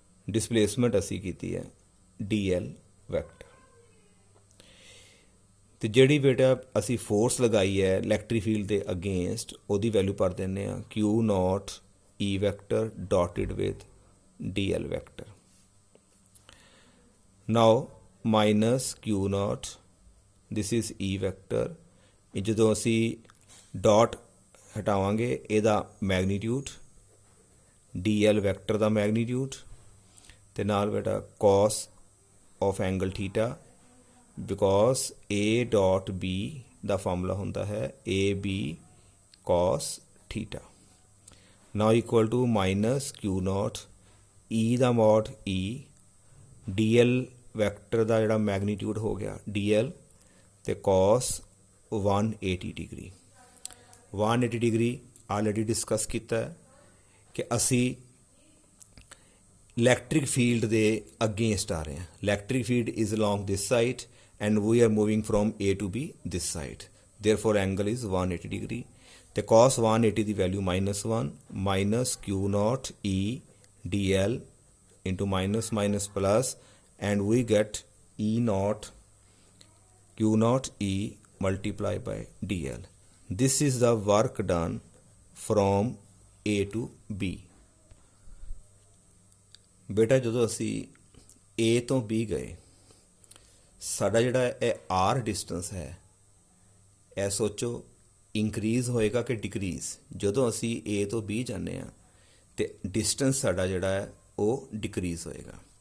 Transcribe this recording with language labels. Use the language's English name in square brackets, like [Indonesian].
[Punjabi] Displacement ਅਸੀਂ ਕੀਤੀ ਹੈ DL ਵੈਕਟਰ। ਤੇ ਜਿਹੜੀ ਬੇਟਾ ਅਸੀਂ ਫੋਰਸ ਲਗਾਈ ਹੈ ਇਲੈਕਟ੍ਰਿਕ ਫੀਲਡ ਦੇ ਅਗੇਂਸਟ, ਉਹਦੀ ਵੈਲਿਊ ਭਰ ਦਿੰਦੇ ਹਾਂ Q0E vector dotted with DL vector. [English] Now minus Q0, this is E vector. [Punjabi] ਇਹ ਜਦੋਂ ਅਸੀਂ ਡਾਟ ਹਟਾਵਾਂਗੇ ਇਹਦਾ ਮੈਗਨੀਟਿਊਡ DL ਵੈਕਟਰ ਦਾ ਮੈਗਨੀਟਿਊਡ ਤੇ ਨਾਲ ਬੇਟਾ [English] cos of angle theta, because A dot B [Punjabi] ਦਾ formula ਹੁੰਦਾ ਹੈ AB cos theta। [English] Now equal to minus Q0 E [Punjabi] ਦਾ mode [English] E, DL vector [Punjabi] ਦਾ ਜਿਹੜਾ ਮੈਗਨੀਟਿਊਡ ਹੋ ਗਿਆ [English] DL ਤੇ cos 180 degree. [Punjabi] 180 degree already discuss ਕੀਤਾ ਹੈ ਕਿ ਅਸੀਂ [English] electric field [Punjabi] ਦੇ ਅਗੇਂਸਟ ਆ ਰਹੇ ਹਾਂ। [English] Electric field is along this side and we are moving from A to B this side. Therefore angle is 180 degree. ਤੇ cos 180 [Punjabi] ਦੀ value [English] -1 minus Q naught E dl into minus minus plus and we get E naught Q naught E multiplied by dl. This is the work done from A to B. [Punjabi] ਬੇਟਾ ਜਦੋਂ ਅਸੀਂ A ਤੋਂ B ਗਏ, ਸਾਡਾ ਜਿਹੜਾ ਇਹ R distance ਹੈ, ਇਹ ਸੋਚੋ ਇੰਕਰੀਜ਼ ਹੋਏਗਾ ਕਿ ਡਿਕਰੀਜ਼। ਜਦੋਂ ਅਸੀਂ A ਤੋਂ B ਜਾਂਦੇ ਹਾਂ ਤੇ ਡਿਸਟੈਂਸ ਸਾਡਾ ਜਿਹੜਾ ਹੈ ਉਹ ਡਿਕਰੀਜ਼ ਹੋਏਗਾ।